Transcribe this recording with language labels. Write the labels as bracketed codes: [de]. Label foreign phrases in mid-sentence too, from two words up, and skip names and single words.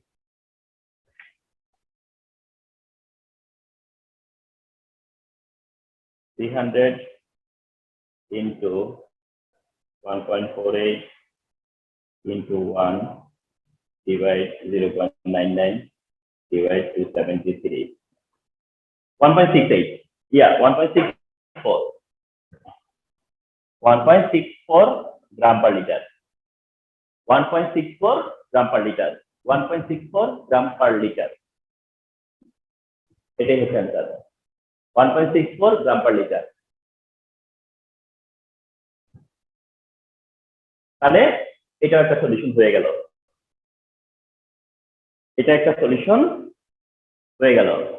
[en] $300 into 1.48 into 1 divide 0.99 divide 273. 1.68. 1.64. 1.64 gram per liter. 1.64 gram per liter. 1.64 gram per liter. [bn] এটাই হচ্ছে অ্যান্সার। 1.64 [en] gram per liter. [bn] তাহলে এটা একটা সলিউশন হয়ে গেল, এটা একটা সলিউশন হয়ে গেল।